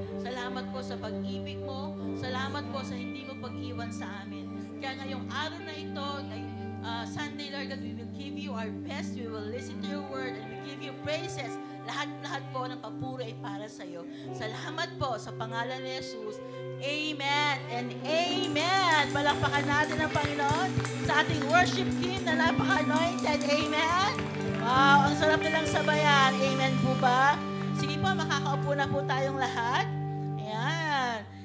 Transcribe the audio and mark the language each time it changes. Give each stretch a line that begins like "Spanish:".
Filipino: Salamat po sa pag-ibig mo. Salamat po sa hindi mo pag-iwan sa amin. Kaya ngayong araw na ito,
English: Sunday, Lord God, we will give you our best. We will listen to your word and we give you praises.
Filipino: Lahat-lahat po ng papuri ay para sa iyo. Salamat po sa pangalan ni Jesus. Amen and amen. Palakpakan natin ang Panginoon sa ating worship team na napaka-anointed. Amen. Wow, ang sarap nilang sabayan. Amen po ba? Sige po, makakaupo na po tayong lahat. Ayan.